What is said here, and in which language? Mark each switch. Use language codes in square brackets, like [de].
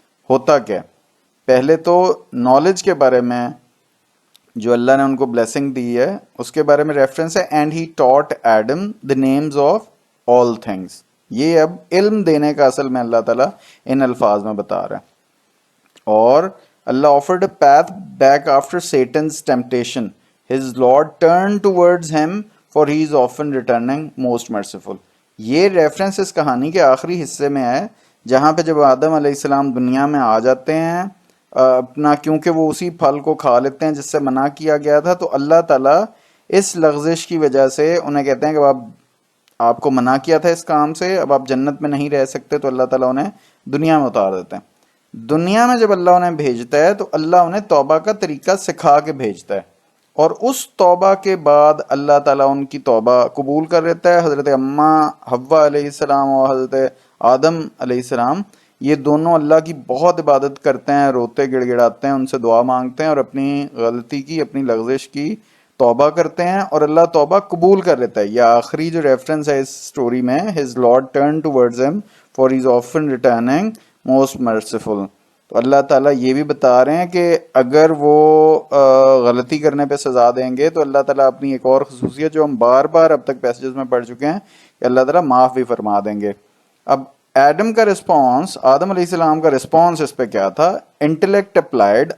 [ur] ہوتا کیا؟ پہلے تو نالج کے بارے میں جو اللہ نے ان کو بلیسنگ دی ہے اس کے بارے میں ریفرنس ہے، [en] And he taught Adam the names of all things. [ur] یہ اب علم دینے کا اصل میں اللہ تعالیٰ ان الفاظ میں بتا رہا ہے. [en] اور اللہ offered a path back after Satan's temptation. His Lord turned towards him, for he is often returning most merciful. [ur] یہ ریفرنس اس کہانی کے آخری حصے میں ہے جہاں پہ جب آدم علیہ السلام دنیا میں آ جاتے ہیں اپنا، کیونکہ وہ اسی پھل کو کھا لیتے ہیں جس سے منع کیا گیا تھا، تو اللہ تعالیٰ اس لغزش کی وجہ سے انہیں کہتے ہیں کہ آپ کو منع کیا تھا اس کام سے، اب آپ جنت میں نہیں رہ سکتے، تو اللہ تعالیٰ انہیں دنیا میں اتار دیتے ہیں. دنیا میں جب اللہ انہیں بھیجتا ہے تو اللہ انہیں توبہ کا طریقہ سکھا کے بھیجتا ہے، اور اس توبہ کے بعد اللہ تعالیٰ ان کی توبہ قبول کر لیتا ہے. حضرت اماں حوا علیہ السلام اور حضرت آدم علیہ السلام یہ دونوں اللہ کی بہت عبادت کرتے ہیں، روتے گڑ گڑاتے ہیں، ان سے دعا مانگتے ہیں اور اپنی غلطی کی، اپنی لغزش کی توبہ کرتے ہیں اور اللہ توبہ قبول کر لیتا ہے. یہ آخری جو ریفرنس ہے اس سٹوری میں، [en] his Lord turned towards him for he is often returning most merciful. [ur] تو اللہ تعالیٰ یہ بھی بتا رہے ہیں کہ اگر وہ غلطی کرنے پہ سزا دیں گے تو اللہ تعالیٰ اپنی ایک اور خصوصیت جو ہم بار بار اب تک پیسیجز میں پڑھ چکے ہیں کہ اللہ تعالیٰ معاف بھی فرما دیں گے. اب ایڈم کا رسپانس، آدم علیہ السلام کا رسپانس اس پہ کیا تھا؟ Intellect applied.